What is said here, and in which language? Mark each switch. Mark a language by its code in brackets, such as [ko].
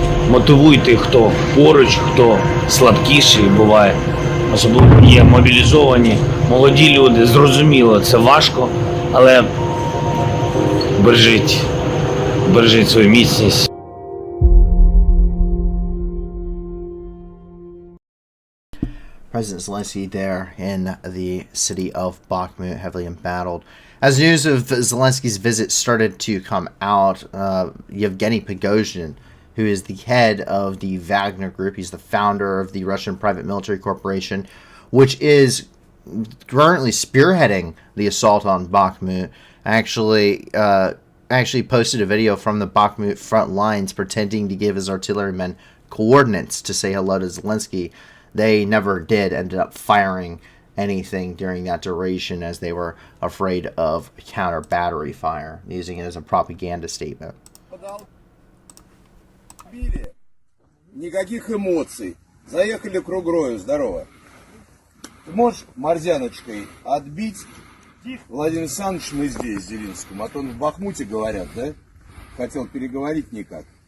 [uk] Мотивуйте, хто поруч, хто слабкіший буває. Особливо є мобілізовані, молоді люди. Зрозуміло, це важко, але бережіть свою міцність. [en] President Zelensky there in the city of Bakhmut, heavily embattled. As news of Zelensky's visit started to come out, Yevgeny Prigozhin, who is the head of the Wagner Group, he's the founder of the Russian private military corporation, which is currently spearheading the assault on Bakhmut, actually posted a video from the Bakhmut front lines pretending to give his artillerymen coordinates to say hello to Zelensky. They never did, ended up firing anything during that duration as they were afraid of counter battery fire, using it as a propaganda statement. [ru] Никаких эмоций. Заехали кругрою, здорово. Ты можешь морзяночкой отбить? Владимир Александрович, мы здесь, в Зеленском. А то он в Бахмуте, говорят, да? Хотел переговорить никак.